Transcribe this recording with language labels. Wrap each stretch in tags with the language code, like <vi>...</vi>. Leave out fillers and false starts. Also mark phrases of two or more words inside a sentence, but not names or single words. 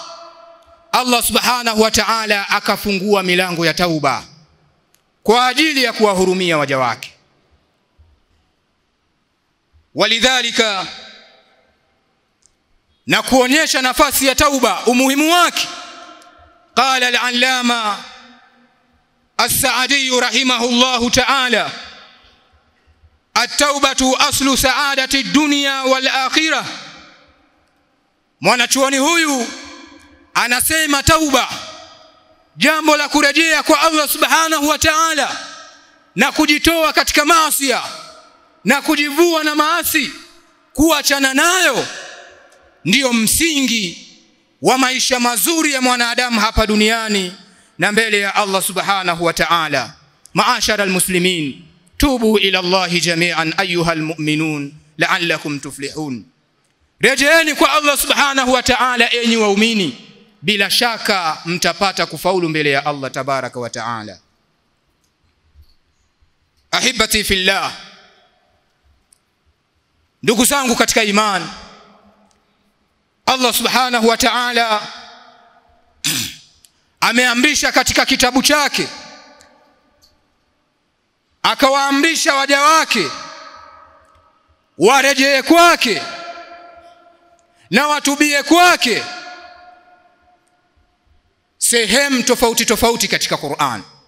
<sw>Allah</sw> <ar>سبحانه وتعالى</ar> <sw>akafungua milango ya tauba kwa ajili ya kuwahurumia waja wake. Walidhalika, na kuonyesha nafasi ya tauba, umuhimu wake,</sw> <ar>قال العلامة السعدي رحمه الله تعالى التوبة أصل سعادة الدنيا والآخرة.</ar> <sw>Mwanachuoni huyu anasema tauba, jambo la kurejea kwa Allah</sw> <ar>سبحانه وتعالى</ar> <sw>na kujitoa katika maasi na kujivua na maasi, kuachana nayo, ndiyo msingi wa maisha mazuri ya mwanadamu hapa duniani na mbele ya Allah</sw> <ar>سبحانه وتعالى. معاشر المسلمين توبوا إلى الله جميعا أيها المؤمنون لعلكم تفلحون.</ar> <sw>Rejeeni kwa Allah</sw> <ar>سبحانه وتعالى</ar> <sw>enyi waumini, bila shaka mtapata kufaulu mbele ya Allah</sw> <ar>تبارك وتعالى. أحبتي في الله,</ar> <sw>ndugu zangu katika imani, Allah</sw> <ar>سبحانه وتعالى</ar> <sw>ameamrisha katika kitabu chake, akawaamrisha waja wake warejee kwake na watubie kwake sehemu tofauti tofauti katika Qur'an.</sw>